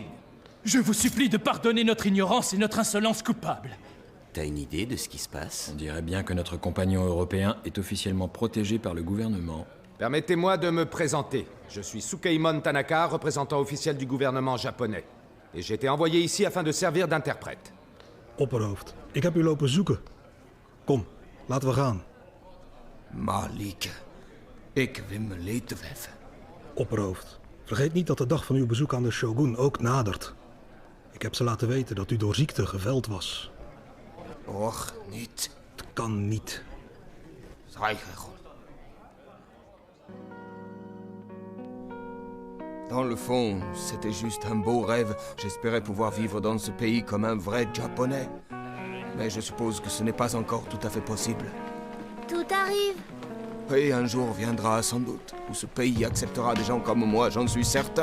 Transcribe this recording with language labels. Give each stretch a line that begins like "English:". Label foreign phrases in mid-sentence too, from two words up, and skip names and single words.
French: Je vous supplie de pardonner notre ignorance et notre insolence coupable. T'as une idée de ce qui se passe? On dirait bien que notre compagnon européen est officiellement protégé par le gouvernement. Permettez-moi de me présenter. Je suis Sukeimon Tanaka, représentant officiel du gouvernement japonais. Et j'ai été envoyé ici afin de servir d'interprète.
Dutch: Opperhoofd, ik heb u lopen zoeken. Kom, laten we gaan. Malik, ik wil me laten weffen. Opperhoofd, vergeet niet dat de dag van uw bezoek aan de shogun ook nadert. Ik heb ze laten weten dat u door ziekte geveld was. Och, niet. Het kan niet. Zwijgen.
French: Dans le fond, c'était juste un beau rêve. J'espérais pouvoir vivre dans ce pays comme un vrai Japonais. Mais je suppose que ce n'est pas encore tout à fait possible. Tout arrive. Et un jour viendra sans doute, où ce pays acceptera des gens comme moi, j'en suis certain.